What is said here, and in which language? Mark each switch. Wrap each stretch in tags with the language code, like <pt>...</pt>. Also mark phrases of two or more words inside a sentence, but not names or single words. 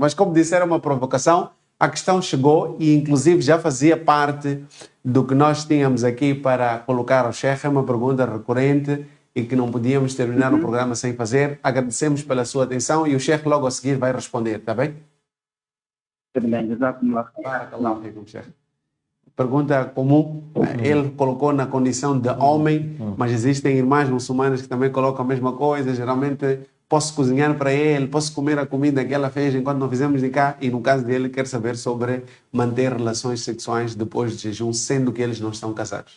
<pt>Mas como disse, era uma provocação, a questão chegou e inclusive já fazia parte do que nós tínhamos aqui para colocar ao chefe. É uma pergunta recorrente e que não podíamos terminar o programa sem fazer. Agradecemos pela sua atenção e o chefe logo a seguir vai responder, está bem? Tudo bem, Jazakumullah.</pt> <ar>بارك الله فيكم,</ar> <pt>chefe. Pergunta comum, ele colocou na condição de homem, mas existem irmãs muçulmanas que também colocam a mesma coisa. Geralmente, posso cozinhar para ele, posso comer a comida que ela fez enquanto não fizemos de cá. E no caso dele, quer saber sobre manter relações sexuais depois de jejum, sendo que eles não estão casados.</pt>